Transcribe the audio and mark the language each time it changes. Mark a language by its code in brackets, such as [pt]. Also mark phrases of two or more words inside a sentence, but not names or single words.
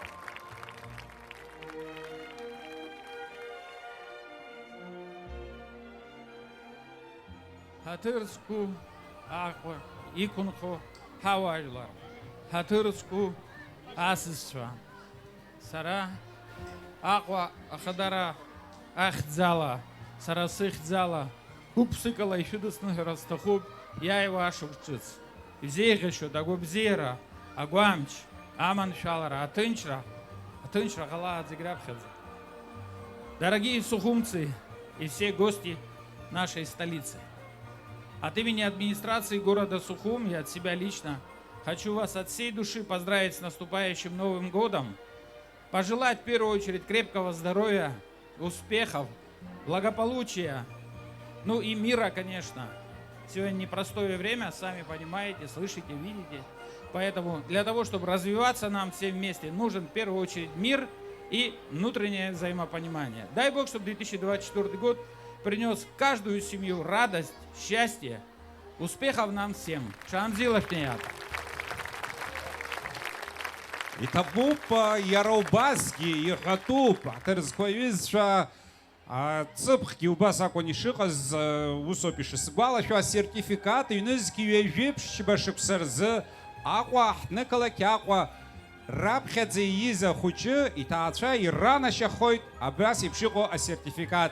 [ab] Ҳаҭыр зқәу Аҟәа иқәынхо ҳауаажәлар, ҳаҭыр зқәу асасцәа, сара Аҟәа ахадара ахьӡала, сара сыхьӡала, гәык-ԥсыкала ишәыдысныҳәара сҭахуп иааиуа ашықәс ҿыц. Изеиӷьашьоит агәабзиара, агәамч, аманшәалара, аҭынчра ҟалаат зегь раԥхьаӡа. [ru] Дорогие сухумцы и все гости нашей столицы, от имени администрации города Сухум и от себя лично хочу вас от всей души поздравить с наступающим Новым годом, пожелать в первую очередь крепкого здоровья, успехов, благополучия, ну и мира, конечно. Сегодня непростое время, сами понимаете, слышите, видите. Поэтому для того, чтобы развиваться нам всем вместе, нужен в первую очередь мир и внутреннее взаимопонимание. Дай Бог, чтобы 2024 год принес в каждую семью радость, счастье, успехов нам всем. [ab] Шанзилашнеят. Иҭабуп иара убасгьы иҳәатәуп, ҳаҭыр зқәа аҩызцәа ҵыԥхгьы убас акәын ишыҟаз, усоуп ишысгәалашәо, асертификат ҩнызқьы ҩажәеиԥшьба шықәса рзы Аҟәа аҳҭнықалақь Аҟәа раԥхьаӡа ииз ахәыҷы иҭаацәа иранашьахоит абас еиԥш иҟоу асертификат.